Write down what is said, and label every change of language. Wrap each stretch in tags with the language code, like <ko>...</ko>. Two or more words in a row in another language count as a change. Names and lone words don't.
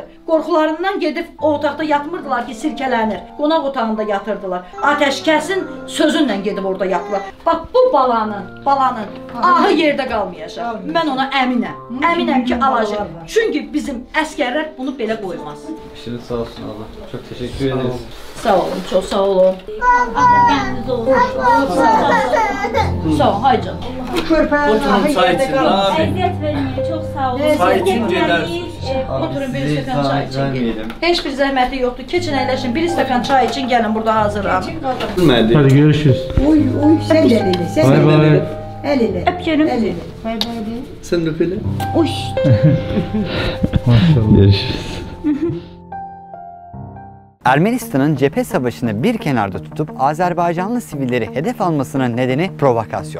<az>Qorxularından gedib o otaqda yatmırdılar ki, sirkələnir. Qonaq otağında yatırdılar. Ateşkəsin sözünlə gedib orada yatdılar. Bax bu balanın ahı yerdə qalmayacaq. Mən ona əminəm. Əminəm ki, alacaq. Çünki bizim əskərlər bunu belə qoymaz. İşiniz sağ olsun Allah.</az> <tr>Çok teşekkür ederiz.</tr> <az>Sağ olun, çok sağ olun. Sağ olun, hay canım. Oturun çay için. Əziyyət verməyin, çox sağ olun. Çay için gedər. Oturun, bir stəkan çay için gelin. Heç bir zəhməti yoxdur. Keçin əyləşin, bir stəkan çay için gəlin, burada hazıram.</az> <tr>Hadi görüşürüz. Uy, sen de elini, sen de elini. Elini. Öpüyorum. Elini. Bay bay de. Sen de öpelim. Uy. Maşallah. Görüşürüz. Ermenistan'ın cephe savaşını bir kenarda tutup Azerbaycanlı sivilleri hedef almasının nedeni provokasyon.</tr>